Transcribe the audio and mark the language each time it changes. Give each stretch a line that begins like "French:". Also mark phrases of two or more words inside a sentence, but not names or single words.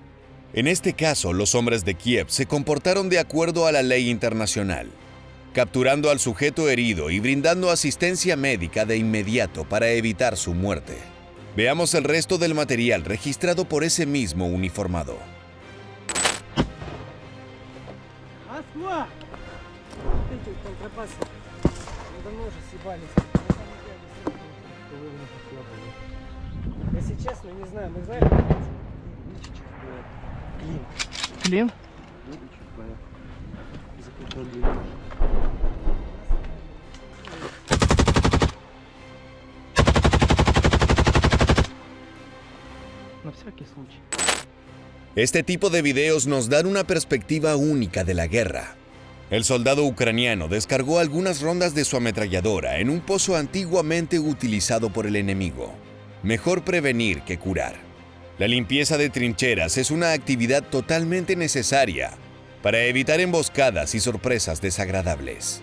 Spanish: En este caso, los hombres de Kiev se comportaron de acuerdo a la ley internacional, capturando al sujeto herido y brindando asistencia médica de inmediato para evitar su muerte. Veamos el resto del material registrado por ese mismo uniformado.
Russian: Эти контрабасы. Давно уже съебались. Если честно, не знаю. Мы знаем,
Ukrainian: Клін?
Russian: Клин. На всякий случай.
Spanish: Este tipo de videos nos dan una perspectiva única de la guerra. El soldado ucraniano descargó algunas rondas de su ametralladora en un pozo antiguamente utilizado por el enemigo. Mejor prevenir que curar. La limpieza de trincheras es una actividad totalmente necesaria para evitar emboscadas y sorpresas desagradables.